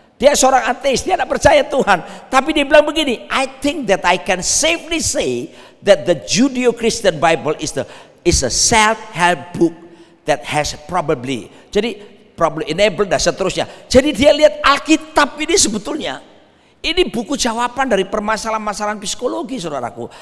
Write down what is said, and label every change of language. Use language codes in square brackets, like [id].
[id] Dia seorang ateis, dia tidak percaya Tuhan. Tapi dia bilang begini, [en] I think that I can safely say that the Judeo-Christian Bible is a self-help book that has probably enabled [id] dan seterusnya. Jadi dia lihat Alkitab ini sebetulnya ini buku jawaban dari permasalahan-permasalahan psikologi, saudaraku.